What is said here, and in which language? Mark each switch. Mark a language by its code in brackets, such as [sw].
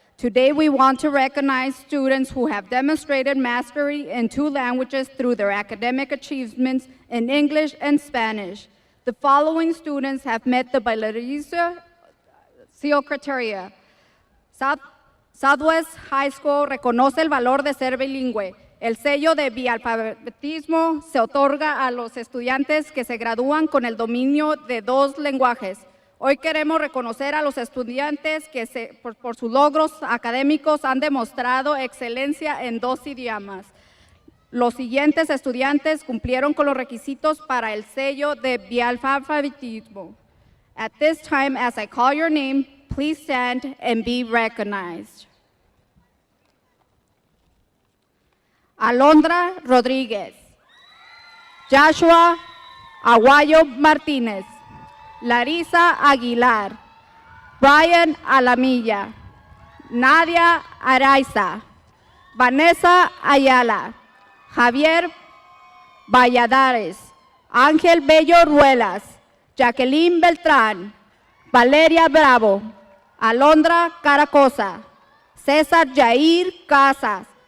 [en] Today, we want to recognize students who have demonstrated mastery in 2 languages through their academic achievements in English and Spanish. The following students have met the biliteracy seal criteria. [es] Southwest High School reconoce el valor de ser bilingüe. El sello de bialfabetismo se otorga a los estudiantes que se gradúan con el dominio de 2 lenguajes. Hoy queremos reconocer a los estudiantes que por sus logros académicos han demostrado excelencia en 2 idiomas. Los siguientes estudiantes cumplieron con los requisitos para el sello de bialfabetismo. [en] At this time, as I call your name, please stand and be recognized. Alondra Rodríguez, Joshua Aguayo Martínez, Larissa Aguilar, Brian Alamilla, Nadia Araiza, Vanessa Ayala, Javier Valladares, Ángel Bello Ruelas, Jacqueline Beltrán, Valeria Bravo, Alondra Caracosa, César Jair Casas,